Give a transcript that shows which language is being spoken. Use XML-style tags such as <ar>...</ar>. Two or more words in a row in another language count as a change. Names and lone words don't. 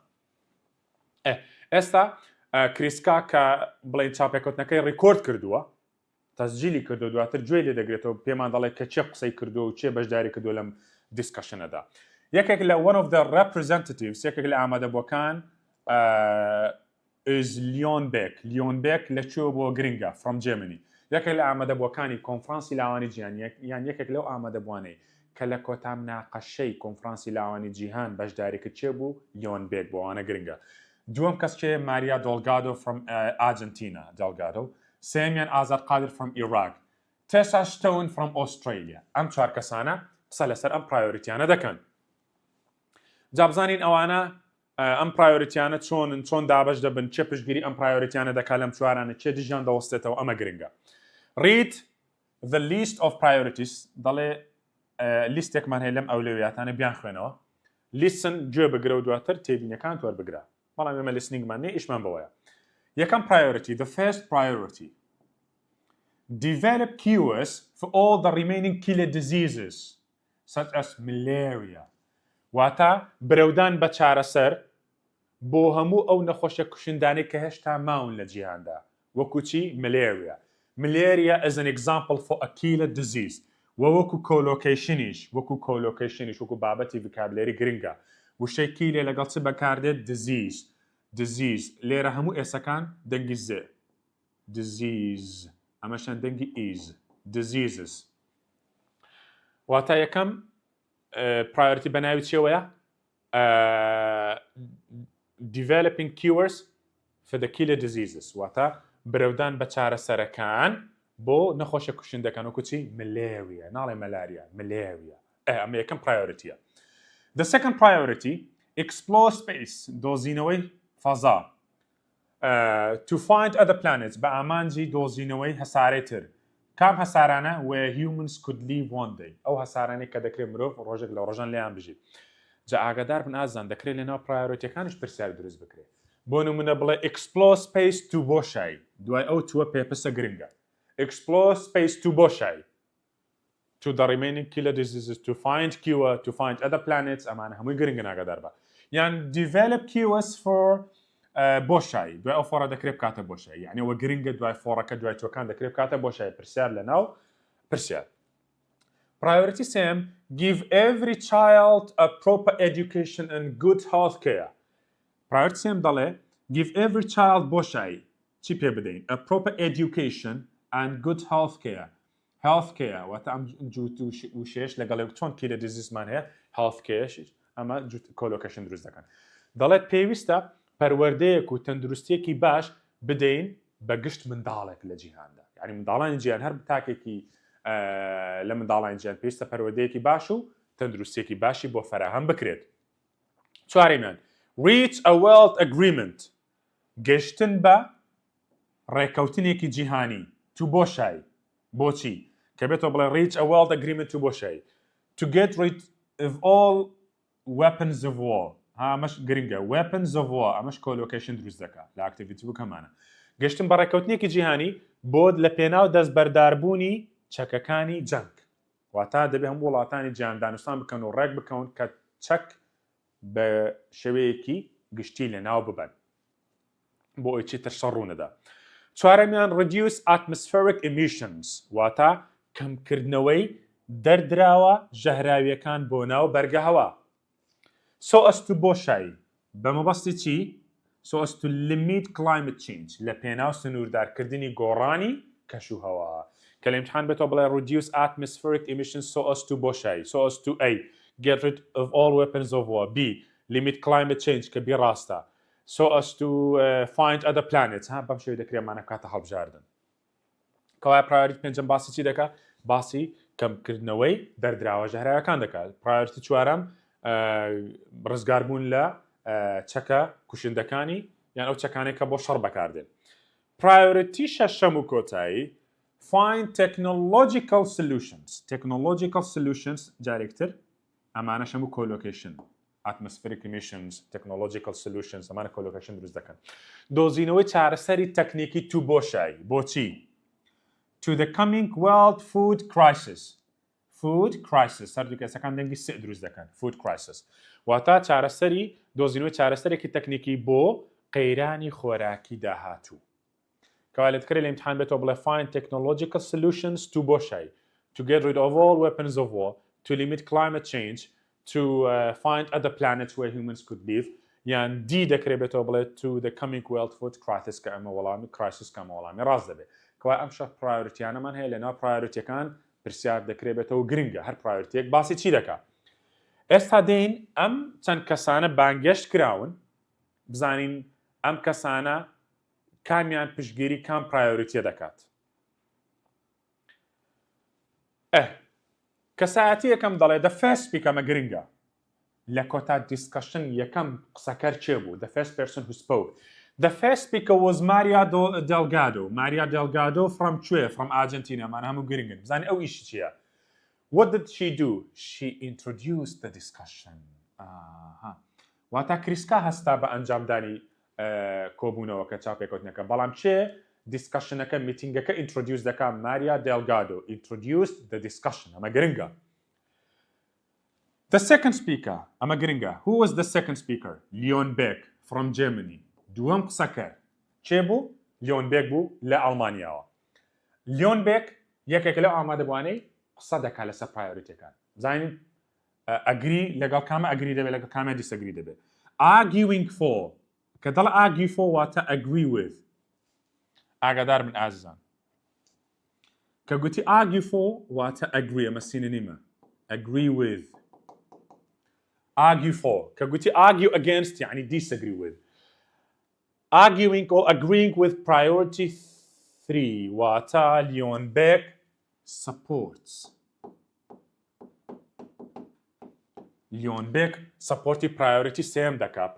<ckb>ئێستا کریسکا کە بڵێن چاپێکەوتنەکەی ڕیکۆرد کردووە تەسجیلی کردو دواتر گوێ لێ دەگرێتەوە پێمان دەڵێت کە چێ قسەی کردو و چێ بەشداری کردو لەم دیسکەشنەدا یەکێک لە</ckb> <en>one of the representatives</en> <ckb>یەکێک لە ئامادەبووەکان is لیۆنبێک لەکوێ بۆ گرنگە</ckb> <en>from Germany</en> <ckb>یەکێک لە ئامادەبووەکانی کۆنفرانسی لاوانی جیهان یان یەکێک لەو ئامادەبوانەی کە لە کۆتا مناقەشەی کۆنفرانسی لاوانی جیهان بەشداری کرد چێ بوو لیۆنبێک بۆوانە گرنگە دووەم کەس چێ ماریا دۆلگادۆ</ckb> <en>from Argentina</en> <ckb>دۆلگادۆ سێمیان ئازاد قادر</ckb> <en>from Iraq</en> <ckb>تێسا شتەون</ckb> <en>from Australia</en> <ckb>ئەم چوار کەسانە قسە لەسەر ئەم پرایۆریتیانە دەکەن جا بزانین ئەوانە ئەم پرایۆریتیانە چۆن دابش دەبن چێ پشتگیری ئەم پرایۆریتیانە دەکات لەم چوارانە چێ دژیان دەوەستێتەوە ئەمە گرنگە</ckb> <en>read the list of priorities</en> <ckb>دەڵێ لیستێکمان هەیە لەم ئەولویاتانە بیان خوێنەوە لیسن گوێ بگرە و دواتر تێبینیەکان وەربگرە بەڵام ئێمە لیسنینگمان نێ ئیشمان بەوەیە یەکەم</ckb> <en>priority the first priority develop cures for all the remaining killer diseases such as malaria.</en> <ckb>واتە برەودان بە چارەسەر بۆ هەموو ئەو نەخۆشە کوشندانەی کە هێشتا ماون لە جیهاندا وەکو چی malaria.</ckb> <en>Malaria is an example for a killer disease.</en> <ckb>وەکو collocation-ish وەکو بابەتی vocabulary گرنگە. وشەی کیلێ لەگەڵ چ بەکاردێت disease. لێرە هەموو ئێسەکان دەنگی زێ. disease. ئەمەشان دەنگی is.</ckb> <en>diseases.</en> <ckb>واتە یەکەم priority بەناوی چێوەیە؟</ckb> <en>developing cures for the killer diseases.</en> <ckb>واتە برەودان بە چارەسەرەکان بۆ نەخۆشە کوشندەکان وەکو چی؟ malaria. ناڵێ malaria. ئەمە یەکەم priority-ە.</ckb> <en>The second priority, explore space,</en> <ckb>دۆزینەوەی فەزا.</ckb> <en>To find other planets,</en> <ckb>بە ئامانجی دۆزینەوەی هەسارەی تر. کام هەسارانە</ckb> <en>where humans could live one day.</en> <ckb>ئەو هەسارانەی کە دەکرێت مرۆڤ ڕۆژێک لە ڕۆژان لێیان بژی. جا ئاگادار بن ئازان دەکرێت لەناو پرایۆریتیەکانیش پرسیار دروست بکرێت. بۆ نمونە بڵێ</ckb> <en>explore space to</en> <ckb>بۆشایی. دوای ئەو تووە پێپسە گرنگە.</ckb> <en>explore space to بۆشایی. To the remaining killer diseases, to find cure, to find other planets.</en> <ckb>ئەمانە هەمووی گرنگن ئاگادار بە.</ckb> <en>یان develop cures for بۆشایی.</en> <ckb>دوای ئەو فۆڕە دەکرێت بکاتە بۆشایی. یعنی ئەوە گرنگە دوای فۆڕەکە دوای تۆکان دەکرێت بکاتە بۆشایی. پرسیار لەناو پرسیار.</ckb> <en>Priority same, give every child a proper education and good health care. Priority same دەڵێ give every child بۆشایی.</en> <ckb>چی پێ بدەین؟</ckb> <en>A proper education and good health care. health care</en> <ckb>واتە ئەم جووت و شێش لەگەڵ چۆن کیلە دیزیزمان هەیە</ckb> <en>health care</en> <ckb>ئەمە کۆلۆکەشن دروست دەکەن. دەڵێت پێویستە پەروەردەیەک و تەندروستیەکی باش بدەین بە گشت منداڵێک لە جیهاندا. یعنی منداڵانی جیهان هەر تاکێکی لە منداڵانی جیهان پێویستە پەروەردەیەکی باش و تەندروستیەکی باشی بۆ فەراهەم بکرێت.</ckb> <en>چوارەمیان reach a world agreement.</en> <ckb>گەشتن بە ڕێکەوتنێکی جیهانی تو بۆشایی. بۆچی؟ کە بێتەوە بڵێ</ckb> <en>reach a world agreement to</en> <ckb>بۆشایی.</ckb> <en>To get rid of all weapons of war.</en> <ckb>ئەمەش گرنگە.</ckb> <en>weapons of war</en> <ckb>ئەمەش کۆلۆکیشن دروست دەکات لە ئاکتیڤیتی بکەمانە. گەشتن بە ڕێکەوتنێکی جیهانی بۆ لە پێناو دەستبەرداربوونی چەکەکانی جەنگ. واتە دەبێت هەموو وڵاتانی جیهان دانوستان بکەن و ڕێک بکەون کە چەک بە شێوەیەکی گشتی لەناو ببەن. بۆ ئەوەی چیتر شەڕ ڕوونەدا. چوارەمیان</ckb> <en>reduce atmospheric emissions</en> <ckb>واتە کەمکردنەوەی دەردراوە ژەهراویەکان بۆ ناو بەرگە هەوا.</ckb> <en>so as to</en> <ckb>بۆشایی بە مەبەستی چی؟</ckb> <en>so as to limit climate change</en> <ckb>لە پێناو سنووردارکردنی گۆڕانی کەشوهەوا. کە لە ئیمتحان بێتەوە بڵێ</ckb> <en>reduce atmospheric emissions so as to</en> <ckb>بۆشایی.</ckb> <en>so as to A get rid of all weapons of war. B limit climate change</en> <ckb>کە بی ڕاستە.</ckb> <en>so as to find other planets.</en> <ckb>بەم شێوەیە دەکرێمانە بکاتە هەڵبژاردن. کەوایە priority پێنجەم باسی چی دەکات؟ باسی کەمکردنەوەی دەردراوە ژەهراویەکان دەکات. priority چوارەم ڕزگاربوون لە چەکە کوشندەکانی یان ئەو چەکانێک کە بۆ شەڕ بەکاردێن.</ckb> <en>priority</en> <ckb>شەشەم و کۆتایی</ckb> <en>find technological solutions. technological solutions</en> <ckb>جارێکتر ئەمانە شەم و collocation.</ckb> <en>atmospheric emissions, technological solutions</en> <ckb>ئەمانە collocation دروست دەکەن. دۆزینەوەی چارەسەری تەکنیکی تو بۆشایی. بۆچی؟</ckb> <en>to the coming world food crisis. food crisis</en> <ckb>سەردووکەسەکان دەنگی سێ دروست دەکەن.</ckb> <en>food crisis</en> <ckb>واتە چارەسەری دۆزینەوەی چارەسەرێکی تەکنیکی بۆ قەیرانی خۆراکی داهاتوو. کەوا لێتکرێت لە ئیمتحان بێتەوە بڵێ</ckb> <en>find technological solutions to</en> <ckb>بۆشایی.</ckb> <en>to get rid of all weapons of war. to limit climate change. to find other planets where humans could live.</en> <ckb>یان دی دەکرێت بێتەوە بڵێت</ckb> <en>to the coming world food crisis</en> <ckb>کە ئەمە وەڵامی crisis کە ئەمە وەڵامی ڕاست دەبێت. کەوا ئەم شەش پرایۆریتیانەمان هەیە لەناو پرایۆریتیەکان پرسیار دەکرێت بێتەوە گرنگە هەر پرایۆریتیەک باسی چی دەکات. ئێستا دێین ئەم چەند کەسانە بانگەشت کراون بزانین ئەم کەسانە کامیان پشتگیری کام پرایۆریتیە دەکات. کەسایەتی یەکەم دەڵێ</ckb> <en>the first speaker</en> <ckb>ئەمە گرنگە. لە کۆتا discussion یەکەم قسەکەر چێ بوو؟</ckb> <en>the first person who spoke. The first speaker was Maria Delgado. Maria Delgado from Chile, from Argentina.</en> <ckb>Man هەموو گرنگن. بزانین ئەو ئیشی چییە؟</ckb> <en>What did she do? She introduced the discussion.</en> <ckb>واتە کریسکا هەستا بە ئەنجامدانی کۆبوونەوە کە چاپێکوتنەکە. بەڵام چێ دیسکشنەکە میتینگەکە introduce دەکا ماریا دێلگادۆ</ckb> <en>introduced the discussion</en> <ckb>ئەمە گرنگە.</ckb> <en>The second speaker</en> <ckb>ئەمە گرنگە.</ckb> <en>Who was the second speaker? لیۆن بێک from Germany.</en> <ckb>دووەم قسەکەر کێ بوو؟ لیۆن بێک بوو لە ئەڵمانیاوە. لیۆن بێک یەکێک لەو ئامادەبوانەی قسە دەکات لەسەر پرایۆریتیەکان. زانین ئەگری لەگەڵ کامە ئەگری دەبێت لەگەڵ کامە دیسەگری دەبێت.</ckb> <en>Arguing for</en> <ckb>کە دەڵ</ckb> <en>argue for واتە agree with.</en> <ckb>ئاگادار بن ئازیزان. کە گوتی</ckb> <en>argue for</en> <ckb>واتە agree ئەمە سینۆنیمە.</ckb> <en>agree with. argue for</en> <ckb>کە گوتی</ckb> <en>argue against یعنی disagree with. arguing or agreeing with priority 3 واتە لیۆن بێک supports.</en> <ckb>لیۆن بێک سپۆرتی پرایۆریتی سێم دەکات.</ckb>